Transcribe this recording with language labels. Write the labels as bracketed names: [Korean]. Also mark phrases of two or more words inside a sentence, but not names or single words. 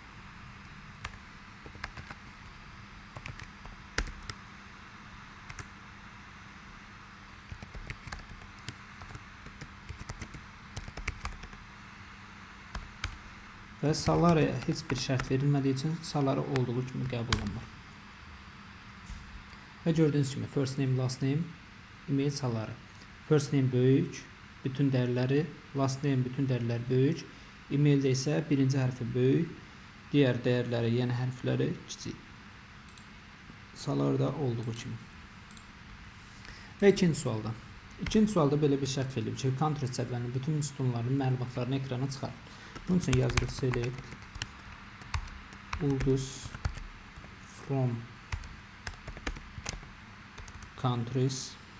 [Azerbaijani] Və salary heç bir şərt verilmədiyi üçün salary olduğu kimi qəbul olunur. Və gördüyünüz kimi [English] first name, last name, email, salary. First name [Azerbaijani] böyük, bütün dəyərləri, [English] last name [Azerbaijani] bütün dəyərləri böyük, emaildə isə birinci hərfi böyük, digər dəyərləri, yəni hərfləri kiçik. Salaryda olduğu kimi. Və ikinci sualda. İkinci sualda belə bir şərt verilib ki, country cədvəlinin bütün sütunların məlumatlarını ekrana çıxar. Bunun üçün yazırıq select ulduz [English] from countries